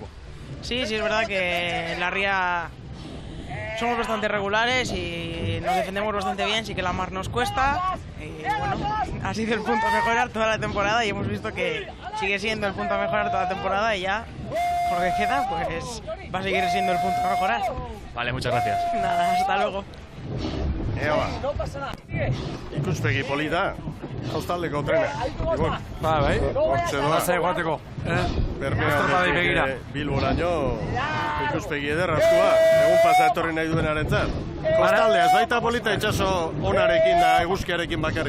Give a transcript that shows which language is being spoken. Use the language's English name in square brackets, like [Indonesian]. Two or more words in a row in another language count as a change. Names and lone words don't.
[Spanish] Sí, es verdad que en la ría somos bastante regulares y nos defendemos bastante bien, sí que la mar nos cuesta. Y bueno, ha sido el punto a mejorar toda la temporada y hemos visto que sigue siendo el punto a mejorar toda la temporada y ya, con lo que queda, pues va a seguir siendo el punto a mejorar. Vale, muchas gracias. Nada, hasta luego. No pasa nada. [Basque] Ikuspegi polita, kostaldeko trena. Ibon. Bai. Hortxe doa. Lasai joateko. Bermeotik Bilboraino ikuspegi ederrazkoa. Egun pasa etorri nahi duenarentzat. Kostaldea, ez baita polita itxaso onarekin da eguzkiarekin bakarri.